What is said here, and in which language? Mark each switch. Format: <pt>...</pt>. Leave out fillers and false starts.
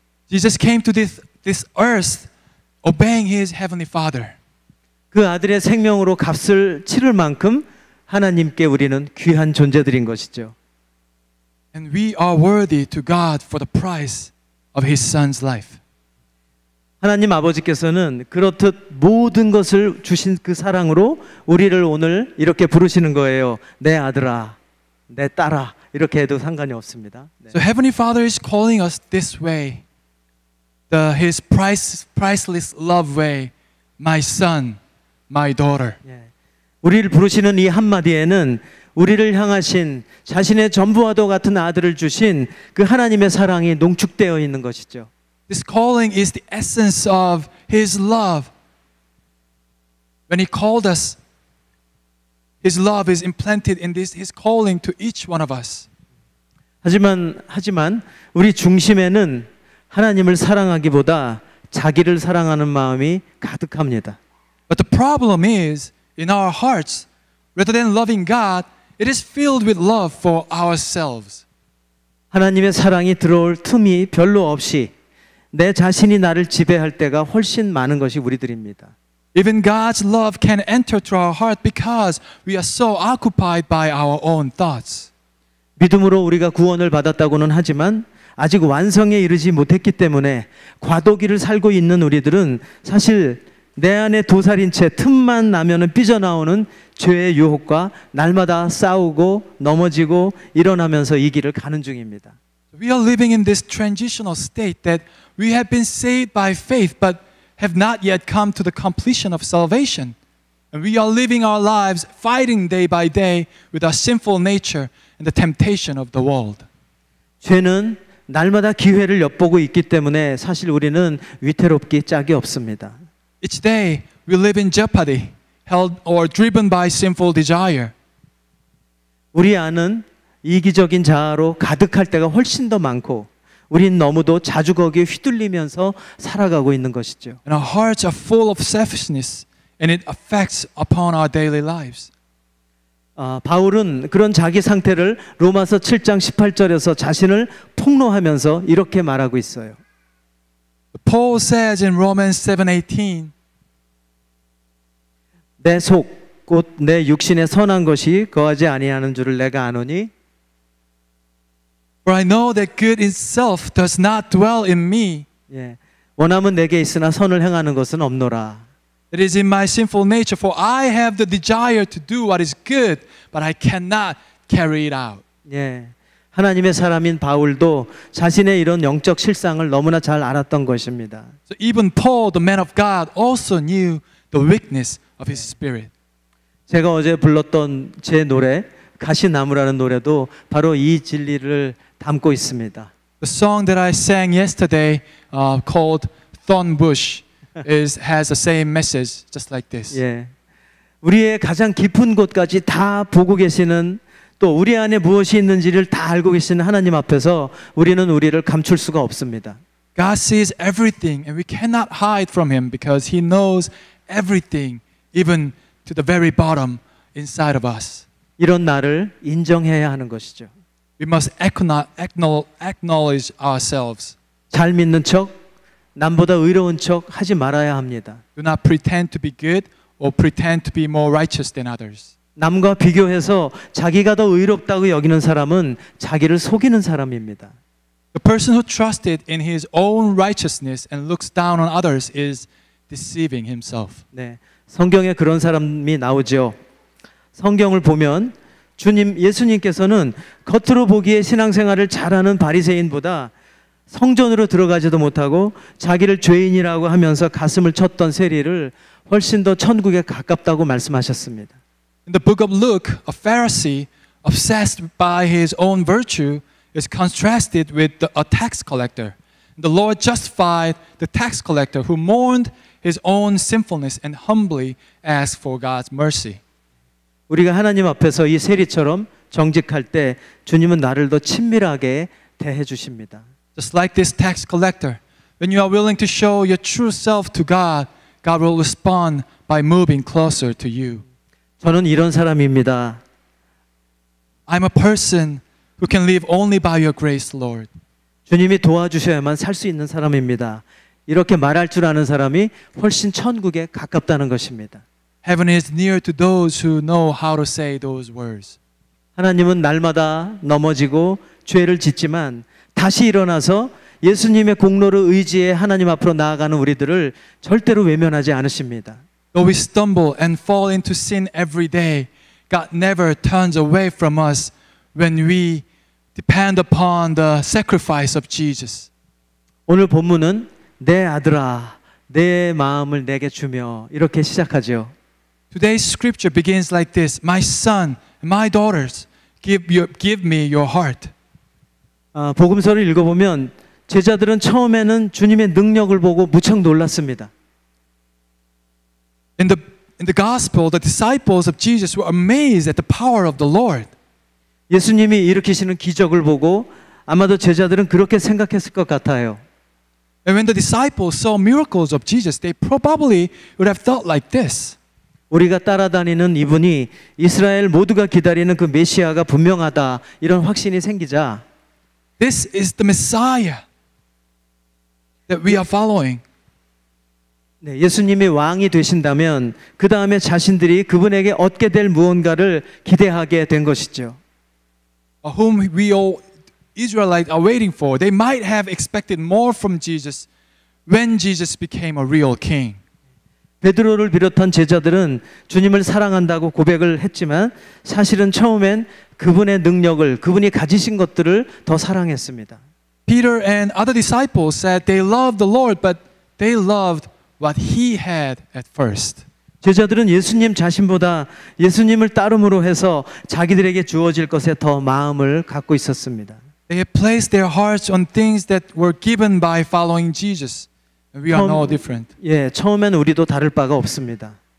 <en>Jesus came to this earth obeying his heavenly Father.</en> <ko>그 아들의 생명으로 값을 치를 만큼 하나님께 우리는 귀한 존재들인 것이죠.</ko> <en>And we are worthy to God for the price of his son's life.</en> <ko>하나님 아버지께서는 그렇듯 모든 것을 주신 그 사랑으로 우리를 오늘 이렇게 부르시는 거예요. 내 아들아, 내 딸아, 이렇게 해도 상관이 없습니다. 네.</ko> <en>So Heavenly Father is calling us this way, his priceless love way, my son, my daughter.</en> <ko>예. 우리를 부르시는 이 한마디에는 우리를 향하신 자신의 전부와도 같은 아들을 주신 그 하나님의 사랑이 농축되어 있는 것이죠.</ko> <en>This calling is the essence of his love. When he called us, his love is implanted in his calling to each one of us.</en> <ko>하지만 우리 중심에는 하나님을 사랑하기보다 자기를 사랑하는 마음이 가득합니다.</ko> <en>But the problem is, in our hearts, rather than loving God, it is filled with love for ourselves.</en> <ko>하나님의 사랑이 들어올 틈이 별로 없이 내 자신이 나를 지배할 때가 훨씬 많은 것이 우리들입니다.</ko> <en>Even God's love can enter to our heart because we are so occupied by our own thoughts.</en> <ko>믿음으로 우리가 구원을 받았다고는 하지만 아직 완성에 이르지 못했기 때문에 과도기를 살고 있는 우리들은 사실 내 안에 도살인 채 틈만 나면은 삐져나오는 죄의 유혹과 날마다 싸우고 넘어지고 일어나면서 이 길을 가는 중입니다.</ko> <en>We are living in this transitional state that we have been saved by faith but have not yet come to the completion of salvation. And we are living our lives fighting day by day with our sinful nature and the temptation of the world.</en> <ko>죄는 날마다 기회를 엿보고 있기 때문에 사실 우리는 위태롭기 짝이 없습니다.</ko> <en>Each day we live in jeopardy, held or driven by sinful desire.</en> <ko>우리 안은 이기적인 자아로 가득할 때가 훨씬 더 많고 우린 너무도 자주 거기에 휘둘리면서 살아가고 있는 것이죠.</ko> <en>And our hearts are full of selfishness and it affects upon our daily lives.</en> <ko>바울은 그런 자기 상태를 로마서 7장 18절에서 자신을 폭로하면서 이렇게 말하고 있어요.</ko> <en>Paul says in Romans 7:18,</en> <ko>내 속 곧 내 육신에 선한 것이 거하지 아니하는 줄을 내가 아노니</ko> <en>For I know that good itself does not dwell in me.</en> <ko>예, 원함은 내게 있으나 선을 행하는 것은 없노라.</ko> <en>It is in my sinful nature, for I have the desire to do what is good, but I cannot carry it out.</en> <ko>예, 하나님의 사람인 바울도 자신의 이런 영적 실상을 너무나 잘 알았던 것입니다.</ko> <en>So even Paul, the man of God, also knew the weakness of his spirit.</en> <ko>제가 어제 불렀던 제 노래 가시나무라는 노래도 바로 이 진리를 담고 있습니다.</ko> <en>The song that I sang yesterday, called Thorn Bush, has the same message, just like this.</en> <ko>예, 우리의 가장 깊은 곳까지 다 보고 계시는 또 우리 안에 무엇이 있는지를 다 알고 계시는 하나님 앞에서 우리는 우리를 감출 수가 없습니다.</ko> <en>God sees everything, and we cannot hide from Him because He knows everything, even to the very bottom inside of us.</en> <ko>이런 나를 인정해야 하는 것이죠.</ko> <en>We must acknowledge ourselves.</en> <ko>잘 믿는 척, 남보다 의로운 척 하지 말아야 합니다.</ko> <en>Do not pretend to be good or pretend to be more righteous than others.</en> <ko>남과 비교해서 자기가 더 의롭다고 여기는 사람은 자기를 속이는 사람입니다.</ko> <en>The person who trusted in his own righteousness and looks down on others is deceiving himself.</en> <ko>네, 성경에 그런 사람이 나오죠. 성경을 보면 예수님께서는 겉으로 보기에 신앙생활을 잘하는 바리새인보다 성전으로 들어가지도 못하고 자기를 죄인이라고 하면서 가슴을 쳤던 세리를 훨씬 더 천국에 가깝다고 말씀하셨습니다.</ko> <en>In the book of Luke, a Pharisee obsessed by his own virtue is contrasted with a tax collector The Lord justified the tax collector who mourned his own sinfulness and humbly asked for God's mercy.</en> <ko>우리가 하나님 앞에서 이 세리처럼 정직할 때 주님은 나를 더 친밀하게 대해 주십니다.</ko> <en>Just like this tax collector, when you are willing to show your true self to God, God will respond by moving closer to you.</en> <ko>저는 이런 사람입니다.</ko> <en>I'm a person who can live only by your grace, Lord.</en> <ko>주님이 도와주셔야만 살 수 있는 사람입니다. 이렇게 말할 줄 아는 사람이 훨씬 천국에 가깝다는 것입니다.</ko> <en>Heaven is near to those who know how to say those words.</en> <ko>하나님은 날마다 넘어지고 죄를 짓지만 다시 일어나서 예수님의 공로를 의지해 하나님 앞으로 나아가는 우리들을 절대로 외면하지 않으십니다.</ko> <en>Though we stumble and fall into sin every day, God never turns away from us when we depend upon the sacrifice of Jesus.</en> <ko>오늘 본문은 내 아들아, 내 마음을 내게 주며 이렇게 시작하죠.</ko> <en>Today's scripture begins like this: My son, my daughters, give me your heart.</en> <ko>복음서를 읽어보면 제자들은 처음에는 주님의 능력을 보고 무척 놀랐습니다.</ko> <en>In the gospel, the disciples of Jesus were amazed at the power of the Lord.</en> <ko>예수님이 일으키시는 기적을 보고 아마도 제자들은 그렇게 생각했을 것 같아요.</ko> <en>And when the disciples saw miracles of Jesus, they probably would have thought like this.</en> <ko>우리가 따라다니는 이분이 이스라엘 모두가 기다리는 그 메시아가 분명하다 이런 확신이 생기자</ko> <en>This is the Messiah that we are following.</en> <ko>네, 예수님이 왕이 되신다면 그 다음에 자신들이 그분에게 얻게 될 무언가를 기대하게 된 것이죠.</ko> <en>Whom we all Israelites are waiting for. They might have expected more from Jesus when Jesus became a real king.</en> <ko>베드로를 비롯한 제자들은 주님을 사랑한다고 고백을 했지만 사실은 처음엔 그분의 능력을, 그분이 가지신 것들을 더 사랑했습니다.</ko> <en>Peter and other disciples said they loved the Lord, but they loved what he had at first.</en> <ko>제자들은 예수님 자신보다 예수님을 따름으로 해서 자기들에게 주어질 것에 더 마음을 갖고 있었습니다.</ko> <en>They had placed their hearts on things that were given by following Jesus. And we are no different.</en> <ko>예, 처음엔 우리도 다를 바가 없습니다.</ko>